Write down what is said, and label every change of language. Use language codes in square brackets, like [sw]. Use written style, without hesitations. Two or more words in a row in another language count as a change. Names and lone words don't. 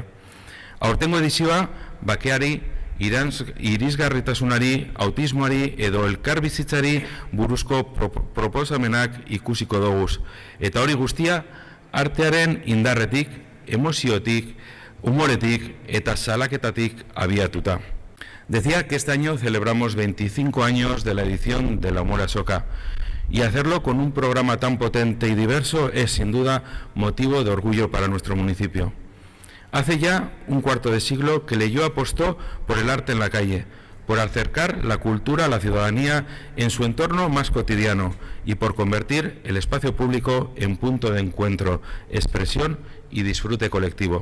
[eu] Aurtengo edizioa, bakeari, irisgarritasunari, autismoari edo elkarbizitzari buruzko proposamenak ikusiko doguz. Eta hori guztia, artearen indarretik, emoziotik, humoretik eta salaketatik abiatuta. [es] Decía que este año celebramos 25 años de la edición de la Humore Azoka y hacerlo con un programa tan potente y diverso es sin duda motivo de orgullo para nuestro municipio. Hace ya un cuarto de siglo que Leioa apostó por el arte en la calle, por acercar la cultura a la ciudadanía en su entorno más cotidiano y por convertir el espacio público en punto de encuentro, expresión y disfrute colectivo.